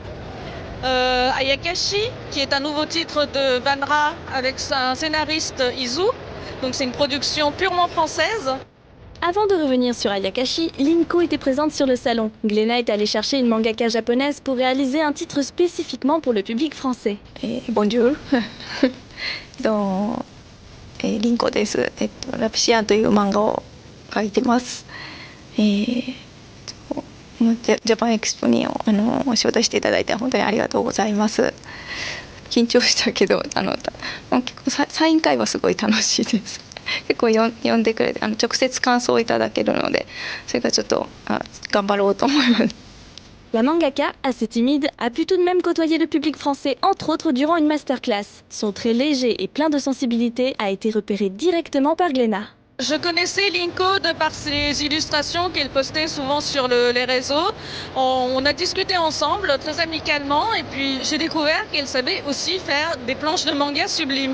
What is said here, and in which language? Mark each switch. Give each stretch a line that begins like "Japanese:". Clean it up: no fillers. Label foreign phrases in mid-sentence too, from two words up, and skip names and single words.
French: Ayakashi, qui est un nouveau titre de Vanra avec un scénariste Izu, donc c'est une production purement française. Avant de revenir sur Ayakashi, Linko était présente sur le salon. Glénat est allée chercher une mangaka japonaise pour réaliser un titre spécifiquement pour le public français. Bonjour.
Japanese: リンコです。ラピシアンという漫画を描いてます。ジャパンエクスポに招待していただいて本当にありがとうございます。緊張したけど結構サイン会はすごい楽しいです。結構読んでくれて直接感想をいただけるのでそれがちょっと頑張ろうと思います。
French: La mangaka, assez timide, a pu tout de même côtoyer le public français, entre autres durant une masterclass. Son trait léger et plein de sensibilité a été repéré directement par Glénat. Je connaissais Linko de par ses illustrations qu'elle postait souvent sur les réseaux. On a discuté ensemble très amicalement et puis j'ai découvert qu'elle savait aussi faire des planches de manga sublimes.